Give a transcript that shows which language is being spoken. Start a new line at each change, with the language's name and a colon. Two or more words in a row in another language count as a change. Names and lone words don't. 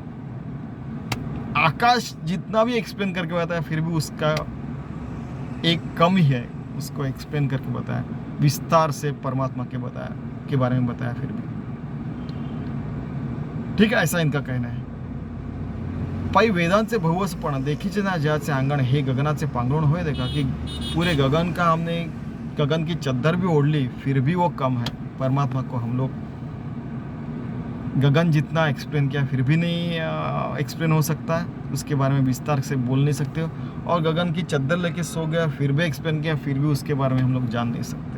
Hindi: आकाश जितना भी एक्सप्लेन करके बताया फिर भी उसका एक कम ही है, उसको एक्सप्लेन करके बताया विस्तार से परमात्मा के बारे में बताया फिर भी, ठीक है, ऐसा इनका कहना है।
Marathi: पाई वेदांचे बहुवसपण देखीचे ना ज्याचे आंगण, हे गगनाचे पांगुण होय देखा।
Hindi: कि पूरे गगन का हमने गगन की चद्दर भी ओढ़ ली फिर भी वो कम है। परमात्मा को हम लोग गगन जितना एक्सप्लेन किया फिर भी नहीं एक्सप्लेन हो सकता है, उसके बारे में विस्तार से बोल नहीं सकते हो। और गगन की चद्दर लेके सो गया फिर भी एक्सप्लेन किया फिर भी उसके बारे में हम लोग जान नहीं सकते।